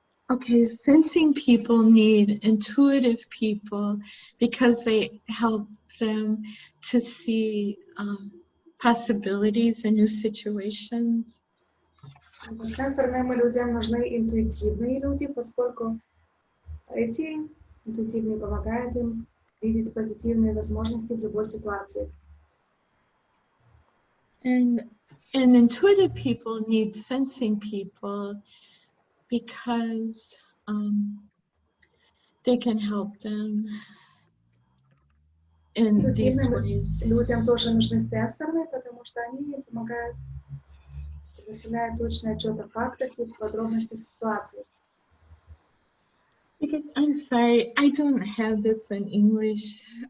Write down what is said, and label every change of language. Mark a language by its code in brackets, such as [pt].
[en] Okay, sensing people need intuitive people because they help them to see possibilities and new situations. [ru] Сенсорным людям нужны интуитивные люди, поскольку эти интуитивные помогают им видеть позитивные возможности в любой ситуации. [en] And intuitive people need sensing people because they can help them in these ways. [ru] Людям тоже нужны сенсорные, потому что они помогают, предоставляют точный отчет о фактах и подробностях ситуации. [en] Because I'm sorry, I don't have this in English.